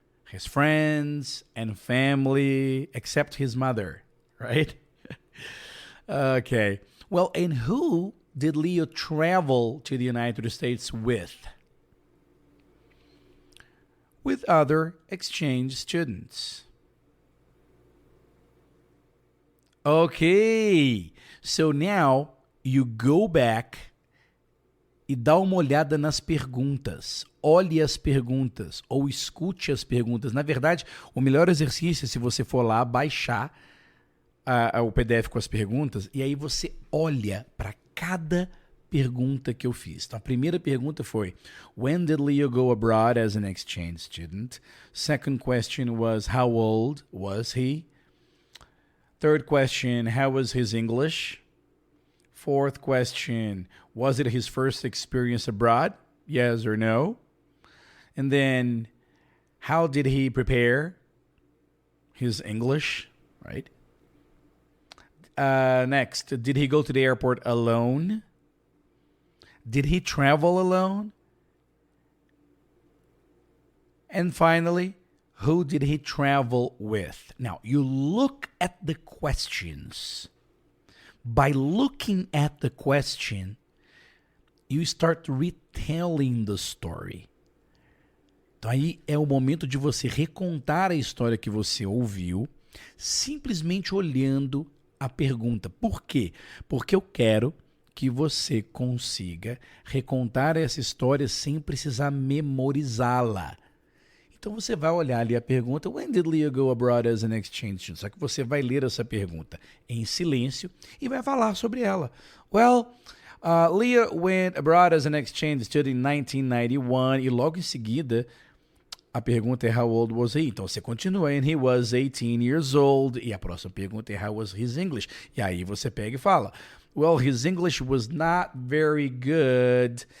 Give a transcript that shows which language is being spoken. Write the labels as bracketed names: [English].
[English] His friends and family, except his mother, right? Okay. Well, and who did Leo travel to the United States with? With other exchange students. Okay. So now you go back [Portuguese] e dá uma olhada nas perguntas. Olhe as perguntas ou escute as perguntas. Na verdade, o melhor exercício é se você for lá baixar o PDF com as perguntas e aí você olha para cada pergunta que eu fiz. Então, a primeira pergunta foi: [English] When did Leo go abroad as an exchange student? Second question was: How old was he? Third question: How was his English? Fourth question: Was it his first experience abroad? Yes or no? And then, how did he prepare his English? Right? Next, did he go to the airport alone? Did he travel alone? And finally, who did he travel with? Now, you look at the questions. By looking at the question, you start retelling the story. [Portuguese] Então aí é o momento de você recontar a história que você ouviu, simplesmente olhando a pergunta. Por quê? Porque eu quero que você consiga recontar essa história sem precisar memorizá-la. Então você vai olhar ali a pergunta: [English] When did Leo go abroad as an exchange student? [Portuguese] Só que você vai ler essa pergunta em silêncio e vai falar sobre ela. [English] Well, Leo went abroad as an exchange student in 1991. [Portuguese] E logo em seguida a pergunta é: [English] How old was he? [Portuguese] Então você continua: [English] And he was 18 years old. [Portuguese] E a próxima pergunta é: [English] How was his English? [Portuguese] E aí você pega e fala: [English] Well, his English was not very good.